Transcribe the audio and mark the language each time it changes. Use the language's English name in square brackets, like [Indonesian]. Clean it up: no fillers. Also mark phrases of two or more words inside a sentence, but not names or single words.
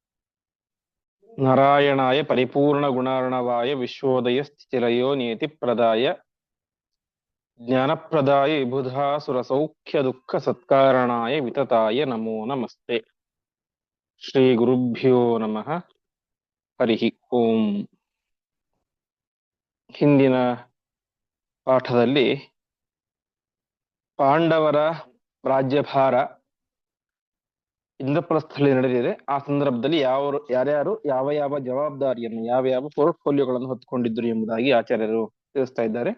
[Sanskrit] नारायणाय परिपूर्णगुणार्णवाय विश्वोदयस्थितिलयो नियतिप्रदाय ज्ञानप्रदाय विबुधासुरसौख्यदुःखसत्कारणाय वितताय नमो नमस्ते। ಶ್ರೀಗುರುಭ್ಯೋ ನಮಃ. ಹರಿಃ ಓಂ. [Kannada] ಹಿಂದಿನ ಪಾಠದಲ್ಲಿ ಪಾಂಡವರ ರಾಜ್ಯಭಾರ ಇಂದ್ರಪ್ರಸ್ಥದಲ್ಲಿ ನಡೆದಿದೆ. ಆ ಸಂದರ್ಭದಲ್ಲಿ ಯಾರ್ಯಾರು ಯಾವ ಯಾವ ಜವಾಬ್ದಾರಿಯನ್ನು ಯಾವ ಯಾವ ಪೋರ್ಟ್ಫೋಲಿಯೋಗಳನ್ನು ಹೊತ್ತುಕೊಂಡಿದ್ದರು ಎಂಬುದಾಗಿ ಆಚಾರ್ಯರು ತಿಳಿಸ್ತಾ ಇದ್ದಾರೆ.